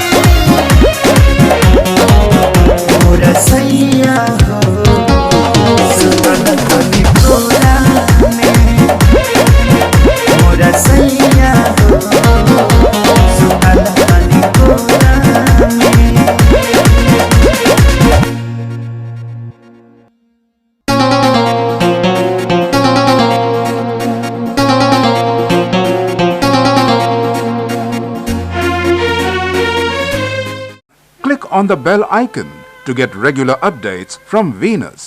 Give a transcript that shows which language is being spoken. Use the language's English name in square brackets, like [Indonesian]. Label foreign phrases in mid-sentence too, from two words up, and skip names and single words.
[Bhojpuri] मोरा सैया हो सुतन बनी कोरा में मोरा सैया हो सुतन बनी कोरा में [English] Click on the bell icon to get regular updates from Venus.